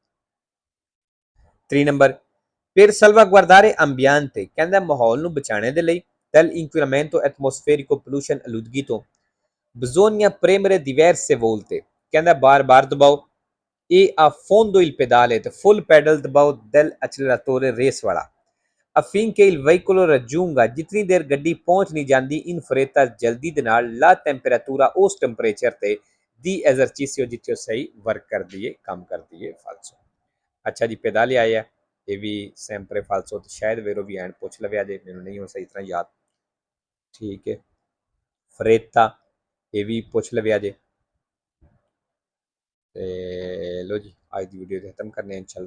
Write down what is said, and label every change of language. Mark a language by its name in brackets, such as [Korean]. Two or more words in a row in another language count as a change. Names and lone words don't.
[Punjabi] 3 ਨੰਬਰ [Italian] per salvaguardare ambiente [Punjabi] ਕਹਿੰਦਾ ਮਾਹੌਲ ਨੂੰ ਬਚਾਉਣ ਦੇ ਲਈ [Italian] dall'inquinamento atmosferico [Punjabi] pollution ਆਲੂਦਗੀ ਤੋਂ [Italian] bisogna premere diverse volte [Punjabi] ਕਹਿੰਦਾ ਬਾਰ-ਬਾਰ ਦਬਾਓ [Italian] e a fondo il pedale [Punjabi] ਤੇ [English] full pedal [Punjabi] ਦਬਾਓ dell'acceleratore ਰੇਸ ਵਾਲਾ [Italian] affinché il veicolo raggiunga [Punjabi] ਜਿਤਨੀ ਦੇਰ ਗੱਡੀ ਪਹੁੰਚ ਨਹੀਂ ਜਾਂਦੀ [Italian] in fretta [Punjabi] ਜਲਦੀ ਦੇ ਨਾਲ [Italian] la temperatura [Punjabi] ਉਸ ਟੈਂਪਰੇਚਰ ਤੇ [Italian] di esercizio [Punjabi] ਜਿੱਥੇ ਸਹੀ ਵਰਕ ਕਰਦੀ ਹੈ ਕੰਮ ਕਰਦੀ ਹੈ ਫਾਲਸੋ। ਅੱਛਾ ਜੀ, ਪੈਦਾਲੇ ਆਇਆ ਇਹ ਵੀ [Italian] sempre falso [Punjabi] ਤੇ ਸ਼ਾਇਦ ਵੇਰੋ ਵੀ ਐਂਡ ਪੁੱਛ ਲਵਿਆ ਜੇ ਮੈਨੂੰ ਨਹੀਂ ਹੋ ਸਹੀ ਤਰ੍ਹਾਂ ਯਾਦ। ਠੀਕ ਹੈ, ਫਰੇਤਾ ਇਹ ਵੀ ਪੁੱਛ ਲਵਿਆ ਜੇ ਤੇ ਲੋ ਜੀ ਅੱਜ ਦੀ ਵੀਡੀਓ ਖਤਮ ਕਰਨੇ ਇਨਸ਼ਾਅੱਲਾ।